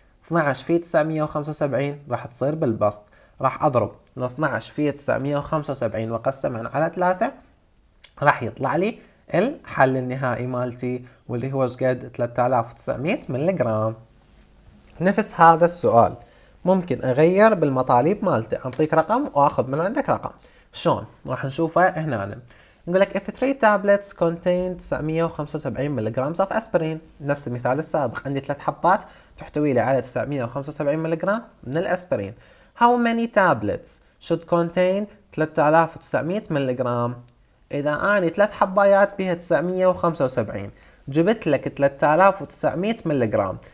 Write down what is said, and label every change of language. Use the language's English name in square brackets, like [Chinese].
[Arabic] 12 في 975 راح تصير بالبسط. راح أضرب ال 12 في 975 وأقسمها على 3، راح يطلع لي الحل النهائي مالتي واللي هو شقد 3900 ملغ. نفس هذا السؤال ممكن اغير بالمطالب مالته، اعطيك رقم واخذ من عندك رقم. شلون؟ راح نشوفه هنا. نقول لك [English] if 3 tablets contain 975 ملغ of aspirin. [Arabic] نفس المثال السابق، عندي 3 حبات تحتوي لي على 975 ملغ من الاسبرين. [English] How many tablets should contain 3900 [Arabic] ملغ؟ اذا اني 3 حبايات بها 975 جبت لك 3900 ملغ.